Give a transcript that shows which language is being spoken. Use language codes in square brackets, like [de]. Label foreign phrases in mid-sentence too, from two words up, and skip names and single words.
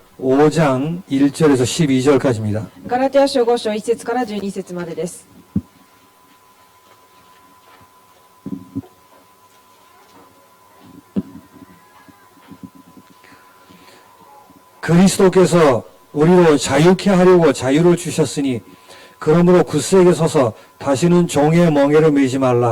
[ko] 5장 1절에서 12절까지입니다. [ja] ガラテヤ書5章1節から12節までです。 [ko] 그리스도께서 우리로 자유케 하려고 자유를 주셨으니 그러므로 굳세게 서서 다시는 종의 멍에를 매지 말라.